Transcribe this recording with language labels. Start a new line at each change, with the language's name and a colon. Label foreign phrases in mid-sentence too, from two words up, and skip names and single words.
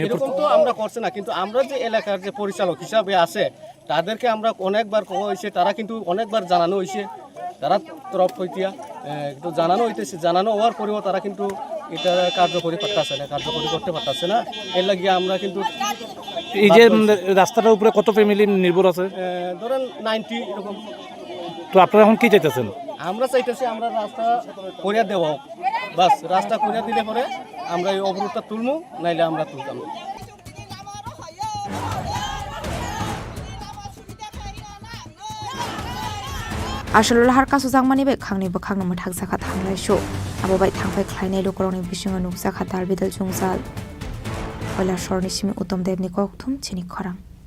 Bangla: তো আমরা করছি না কিন্তু আমরা যে এলাকার যে পরিচালক হিসাবে আছে তাদেরকে আমরা অনেকবার কওয়া হয়েছে তারা কিন্তু অনেকবার জানানো হয়েছে তারা তরফ হইতিয়া একটু জানানো হইতেছে জানানো হওয়ার পরেও তারা কিন্তু এটা কার্যকরী করতেছে না কার্যকরী করতে পারতেছে না এর লাগিয়ে আমরা কিন্তু এই যে রাস্তাটার উপরে কত ফ্যামিলি নির্ভর আছে ধরেন 90 এরকম তো আপনারা এখন কি চাইতেছেন আমরা চাইতেছি আমরা রাস্তা করিয়া দেওয়া হোক বাস রাস্তা করিয়া দিলে পরে আমরা এই অবরোধটা তুলবো নাইলে আমরা তুলতাম
Kok Borok: Ashola lahar kasu jangmani be khangni bo khangno mathak zakha thanglai sho abo bai thangpai khlainai lukoroni bisingo nukjaka darbidal jungzal oila shorni simi utom devni kokthum chini khorang